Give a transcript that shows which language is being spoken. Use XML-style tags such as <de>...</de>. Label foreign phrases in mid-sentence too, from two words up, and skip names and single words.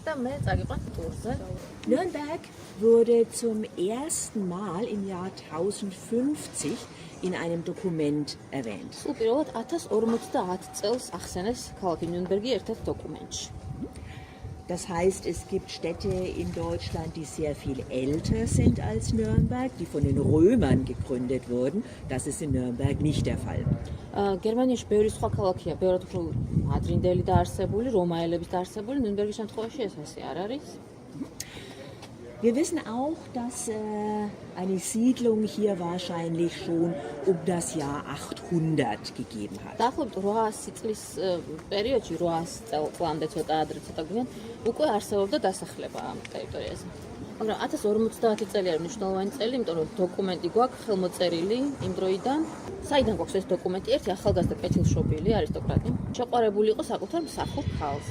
<de>Nürnberg wurde zum ersten Mal im Jahr 1050 in einem Dokument erwähnt. Das heißt, es gibt Städte in Deutschland, die sehr viel älter sind als Nürnberg, die von den Römern gegründet wurden. Das ist in Nürnberg nicht der Fall.</de> <ka>გერმანიაში ბევრი სხვა ქალაქია, ბევრად უფრო ადრინდელი დაარსებული, რომაელების დაარსებული, ნიუნბერგის შემთხვევაში ეს ასე არ არის.</ka> <de>Wir wissen auch, dass eine Siedlung hier wahrscheinlich schon um das Jahr 800 gegeben hat.</de> <ka>დაახლოებით 800 წლის პერიოდში 800 წლამდე ცოტა ადრე ცოტა გვიან უკვე არსებობდა დასახლება ამ ტერიტორიაზე. მაგრამ 1050 წელი არის მნიშვნელოვანი წელი, იმიტომ რომ დოკუმენტი გვაქვს ხელმოწერილი იმ დროიდან. საიდან გვაქვს ეს დოკუმენტი? ერთი ახალგაზრდა კეთილშობილი არისტოკრატი შეყვარებული იყო საკუთარ მსახურ ქალზე.</ka>